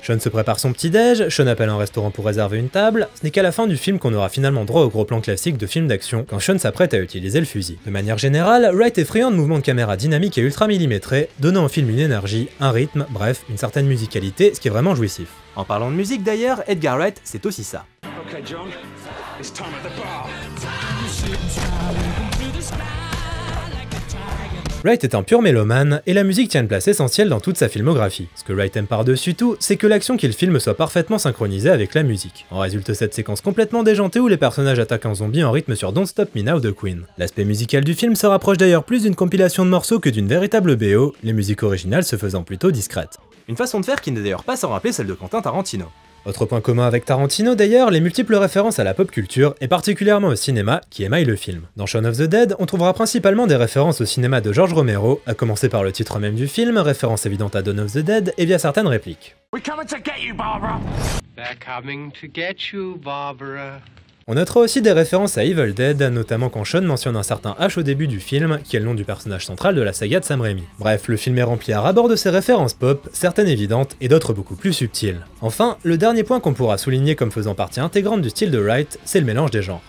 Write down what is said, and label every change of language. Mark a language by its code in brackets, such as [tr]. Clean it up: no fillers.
[fr] Shaun se prépare son petit-déj, Shaun appelle un restaurant pour réserver une table, ce n'est qu'à la fin du film qu'on aura finalement droit au gros plan classique de film d'action, quand Shaun s'apprête à utiliser le fusil. De manière générale, Wright est friand de mouvements de caméra dynamiques et ultra millimétrés, donnant au film une énergie, un rythme, bref, une certaine musicalité, ce qui est vraiment jouissif. En parlant de musique d'ailleurs, Edgar Wright, c'est aussi ça. [en] Okay, John, it's time at the bar. [fr] Wright est un pur mélomane, et la musique tient une place essentielle dans toute sa filmographie. Ce que Wright aime par-dessus tout, c'est que l'action qu'il filme soit parfaitement synchronisée avec la musique. En résulte cette séquence complètement déjantée où les personnages attaquent un zombie en rythme sur Don't Stop Me Now de Queen. L'aspect musical du film se rapproche d'ailleurs plus d'une compilation de morceaux que d'une véritable BO, les musiques originales se faisant plutôt discrètes. Une façon de faire qui n'est d'ailleurs pas sans rappeler celle de Quentin Tarantino. Autre point commun avec Tarantino d'ailleurs, les multiples références à la pop culture, et particulièrement au cinéma, qui émaille le film. Dans Shaun of the Dead, on trouvera principalement des références au cinéma de George Romero, à commencer par le titre même du film, référence évidente à Dawn of the Dead, et via certaines répliques. [en] We're coming to get you, Barbara. They're coming to get you, Barbara. [fr] On notera aussi des références à Evil Dead, notamment quand Shaun mentionne un certain H au début du film, qui est le nom du personnage central de la saga de Sam Raimi. Bref, le film est rempli à ras-bord de ces références pop, certaines évidentes et d'autres beaucoup plus subtiles. Enfin, le dernier point qu'on pourra souligner comme faisant partie intégrante du style de Wright, c'est le mélange des genres.